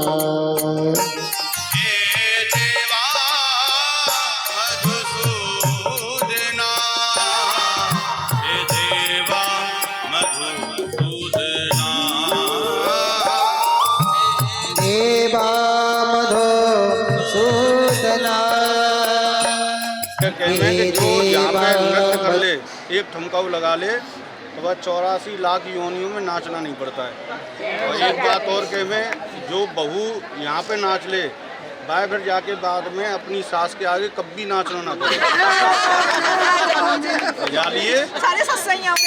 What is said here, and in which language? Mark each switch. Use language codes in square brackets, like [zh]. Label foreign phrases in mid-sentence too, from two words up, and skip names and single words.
[hi] हे देवा मधुसूदना हे देवा मधुसूदना देवा मधुसूदना क्या कहना है कि जो यहाँ पे नृत्य कर ले, एक ठुमकाऊ लगा ले तो वह 84 लाख योनियों में नाचना नहीं पड़ता है। और एक बात और कह में जो बहू यहाँ पे नाच ले भाई फिर जाके बाद में अपनी सास के आगे कभी नाचना ना पड़े। जानिए सारे सत्संग होंगे।